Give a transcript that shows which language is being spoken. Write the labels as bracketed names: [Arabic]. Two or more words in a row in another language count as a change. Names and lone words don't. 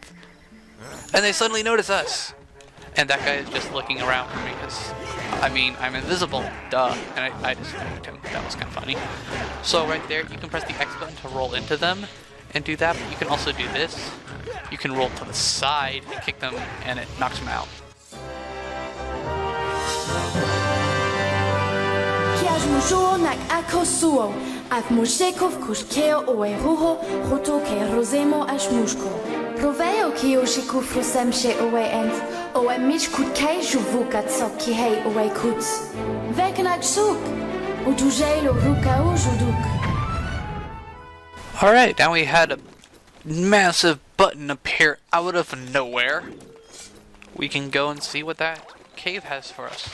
[English] And they suddenly notice us. And that guy is just looking around for me because, I mean, I'm invisible. Duh. And I just faked him. That was kind of funny. So right there, you can press the X button to roll into them and do that. But you can also do this. You can roll to the side and kick them and it knocks them out. Nak akosuo, ak mushekov kushkeo oe ruho, hoto ke rosemo ash mushko. Proveo ki oshiku frusem she oe ent, oe mich kut kei juvukat sok ki hei oe kuts. Vekenak suk, utujelo ruka ujuduk. Alright, now we had a massive button appear out of nowhere. We can go and see what that cave has for us.